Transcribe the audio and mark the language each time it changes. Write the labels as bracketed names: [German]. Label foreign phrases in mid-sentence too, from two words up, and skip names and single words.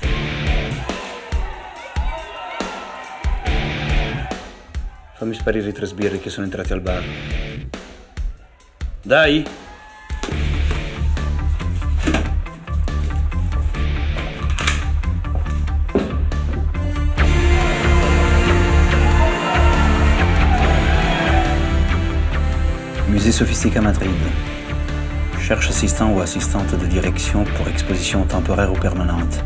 [Italian] Fammi sparire i 3 sbirri che sono entrati al bar. Dai! [French] Musée Sophistique à Madrid. Cherche assistant ou assistante de direction pour exposition temporaire ou permanente.